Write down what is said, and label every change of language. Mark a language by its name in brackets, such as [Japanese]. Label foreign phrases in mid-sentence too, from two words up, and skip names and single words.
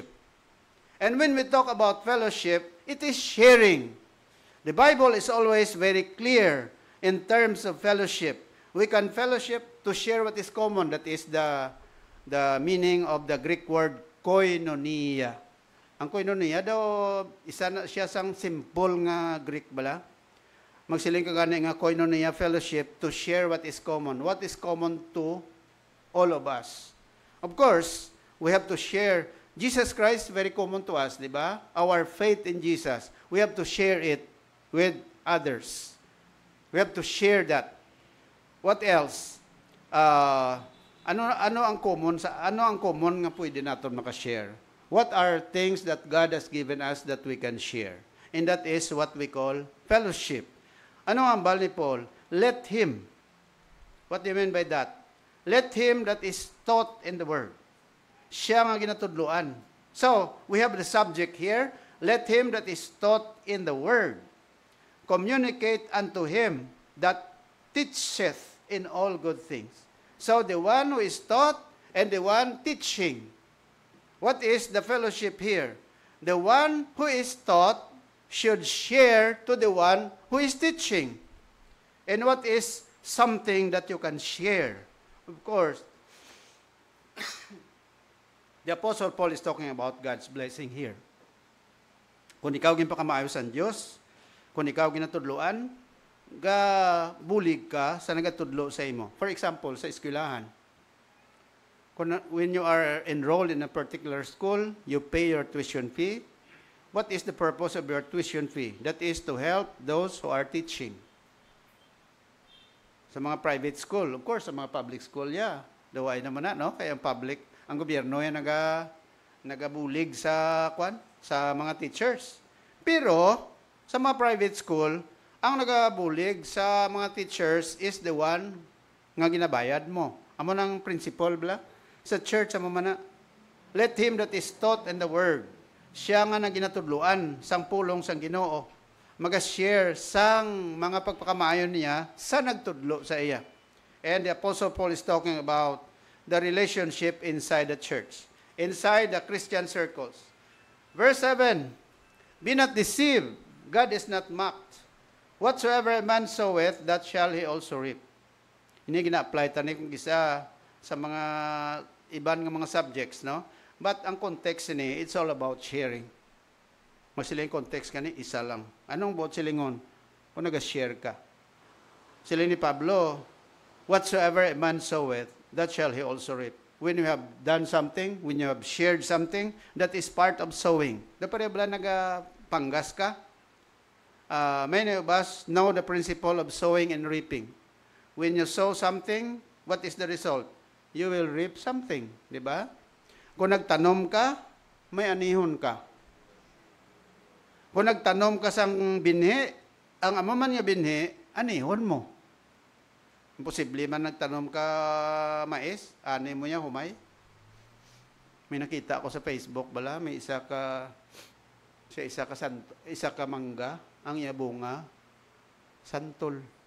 [English] And when we talk about fellowship, it is sharing. The Bible is always very clear in terms of fellowship. We can fellowship to share what is common. That is the meaning of the Greek word koinonia. [Hiligaynon] Ang koinonia daw, isa na siya sang simple nga Greek bala. Magsiling ka gani nga koinonia [English] fellowship to share what is common. What is common to all of us? Of course, we have to share. Jesus Christ, very common to us, [Filipino] di ba? [English] Our faith in Jesus. We have to share it with others. We have to share that. What else? [Hiligaynon] Ano ang common nga pwede natin makashare? [English] What are things that God has given us that we can share? And that is what we call fellowship. [Hiligaynon] Ano ang bal ni Paul? [English] Let him. What do you mean by that? Let him that is taught in the word. [Hiligaynon] Siya nga ginatudloan. [English] So, we have the subject here. Let him that is taught in the word communicate unto him that teacheth in all good things. So, the one who is taught and the one teaching. What is the fellowship here? The one who is taught should share to the one who is teaching. And what is something that you can share? Of course, the Apostle Paul is talking about God's blessing here. [Hiligaynon] Kung ikaw ginpakamaayo sa Diyos, kung ikaw ginatudloan, bulig ka sa nagatudlo sa imo. [English] For example, [Hiligaynon] sa eskwelahan. [English] When you are enrolled in a particular school, you pay your tuition fee. What is the purpose of your tuition fee? That is to help those who are teaching. [Hiligaynon] Sa mga [English] private school, of course, [Hiligaynon] sa mga [English] public school, [Hiligaynon] yeah. Daway naman na, no? Kaya ang gobyerno yan nagabulig sa mga teachers. Pero, sa mga [English] private school, [Hiligaynon] ang nagabulig sa mga teachers [English] is the one [Hiligaynon] nga ginabayad mo. Amo nang principle, bla? Sa church, amo man na, let him that is taught in the word. Siya nga na ginatudluan sang pulong sang Ginoo. Mag-share sang mga pagpakamaayon niya sa nagtudlo sa iya. [English] And the Apostle Paul is talking about the relationship inside the church, inside the Christian circles. Verse 7, be not deceived, God is not mocked. Whatsoever a man soweth, that shall he also reap. [Hiligaynon] Ini gina-apply tani kung isa sa mga iban nga mga subjects, no? But ang context ni, [English] it's all about sharing. [Hiligaynon] Masiling context kani, isa lang. Anong buot silingon? Kung nag-share ka. Sila ni Pablo, [English] whatsoever a man soweth, that shall he also reap. When you have done something, when you have shared something, that is part of sowing. [Hiligaynon] Dapat ba nagapanggas ka? [English] Many of us know the principle of sowing and reaping. When you sow something, what is the result? You will reap something, [Filipino] di ba? [Hiligaynon] Kung nagtanom ka, may anihon ka. Kung nagtanom ka sang binhi, ang amaman nga binhi, anihon mo. Imposible man nagtanom ka mais, ani mo niya humay. May nakita ako sa Facebook bala, may isa ka mangga, ang iya bunga santol.